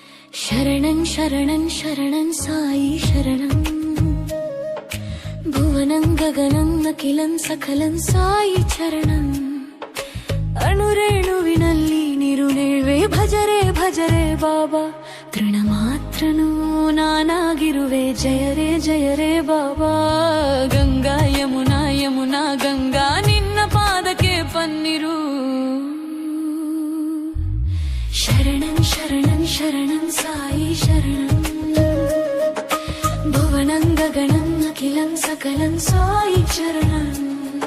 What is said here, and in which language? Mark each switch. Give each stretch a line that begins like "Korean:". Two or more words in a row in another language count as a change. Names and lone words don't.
Sanskrit: शरणं शरणं शरणं साई शरणं भुवनं गगनं अखिलं सकलं साई चरणं
Kannada: ಅಣುರೇಣುವಿನಲ್ಲಿ ನಿರುಣಿವೆ ಭಜರೆ ಭಜರೆ ಬಾಬಾ ತೃಣಮಾತ್ರನೂ ನಾನಾಗಿರುವೆ ಜಯ ರೇ ಬಾಬಾ ಗಂಗಾ ಯಮುನಾ ಯಮುನಾ ಗಂಗಾ ನಿನ್ನ ಪಾದಕ್ಕೆ ಪನ್ನಿರು
Sanskrit: ಶರಣಂ ಶರಣಂ ಶರಣಂ ಸಾಯಿ ಶರಣಂ ಭುವನಂ ಗಗನಂ ಅಖಿಲಂ ಸಕಲಂ ಸಾಯಿ ಚರಣಂ